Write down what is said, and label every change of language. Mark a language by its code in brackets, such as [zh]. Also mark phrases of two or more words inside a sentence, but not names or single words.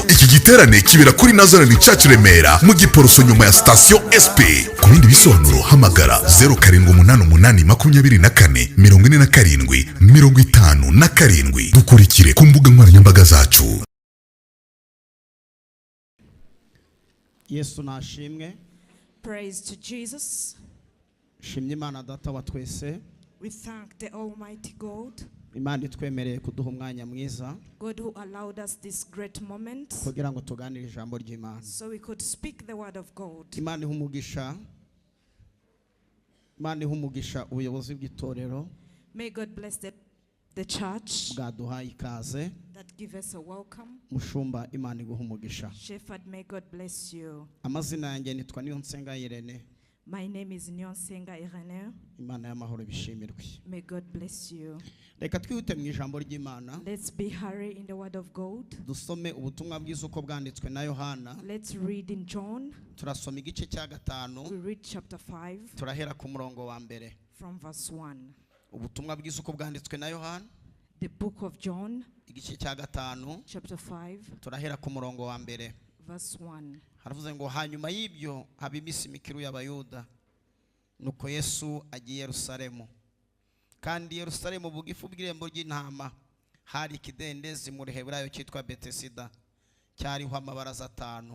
[rw] Iki giterane kibera kuri Nazareth Church Remera mu Giporoso nyuma ya station SP. Ku bindi bisobanuro hamagara 0788244757. Dukurikire ku mbuga nkoranyambaga zacu. Yesu nashimwe. [en] Praise to Jesus. [rw] Shimye Imana Data wa twese. [en] We thank the Almighty God. [rw] Imana itwemereye kuduha umwanya mwiza. [en] God who allowed us this great moment. [rw] Kugira ngo tuganire ijambo ry'Imana. [en] So we could speak the word of God. [rw] Imana ihumugisha. Imana ihumugisha ubuyobozi bw'itorero. [en] May God bless the church. [rw] Bwaduha ikaze. [en] That give us a welcome. [rw] Mushumba Imana iguhumugisha. [en] Shepherd, may God bless you. [rw] Amazina yanjye nitwa Niyonsenga Irene. [en] My name is Niyonsenga Irene. [rw] Imana y'amahoro bishimirwe. [en] May God bless you. [rw] Reka twihute mu ijambo ry'Imana. [en] Let's be hurry in the word of God. [rw] Dusome ubutumwa bwiza uko bwanditswe na Yohana. [en] Let's read in John. [rw] Turasoma igice cya 5. [en] We read chapter 5. [rw] Turahera ku murongo wa mbere. [en] From verse 1. [rw] Ubutumwa bwiza uko bwanditswe na Yohana. [en] The book of John. [rw] Igice cya 5. [en] Chapter 5. [rw] Turahera ku murongo wa mbere. [en] Verse 1. [rw] Haravuze ngo hanyuma y'ibyo haba iminsi mikuru y'Abayuda. Nuko Yesu agiye Yerusalemu. Kandi Yerusalemu bugifu bw'irembo ry'intama hari ikidendezi mu Reheburayo cyitwa Betesida, cyariho amabaraza 5.